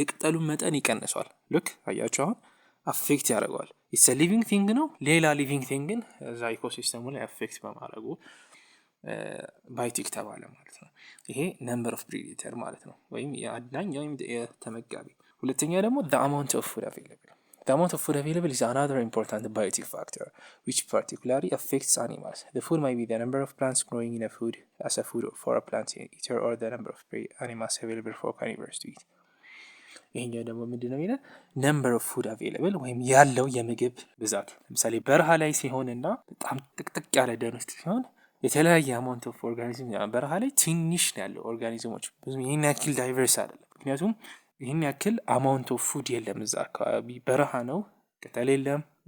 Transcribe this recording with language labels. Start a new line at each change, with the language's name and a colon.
Amharic: የቅጠሉን መጠን ይቀንሷል። ልክ አያችሁ፣ አሁን አፌክት ያደርገዋል። ኢትስ አ ሊቪንግ ቲንግ ነው። ሌላ ሊቪንግ ቲንግን እዛ ኢኮሲስተሙ ላይ አፌክት በማድረጉ ባዮቲክ ተባለ ማለት ነው። ይሄ ነምበር ኦፍ ፕሬዴተር ማለት ነው፣ ወይም የአዳኝ ወይም የተመጋቢ። ሁለተኛ ደግሞ
English: the amount of food available The amount of food available is another important biotic factor, which particularly affects animals. The food might be the number of plants growing in a food as a food for a plant eater or the number of prey animals available for carnivores to eat.
Amharic: ይሄኛው ደግሞ ምንድነው የሚለው ነምበር ኦፍ ፉድ አቬይለብል ወይም ያለው የምግብ ብዛት። ለምሳሌ በረሃ ላይ ሲሆንና በጣም ጥቅጥቅ ያለ ደን ውስጥ ሲሆን የተለያየ አማውንት ኦፍ ኦርጋኒዝም በረሃ ላይ ትንሽ ነው ያለው ኦርጋኒዝሞች ብዙ ይሄን ያክል ዳይቨርስ አይደለም። ምክንያቱም ይሄን ያክል አማውንት ኦፍ ፉድ የለም እዛ አካባቢ በረሃ ነው፣ ቅጠል የለም፣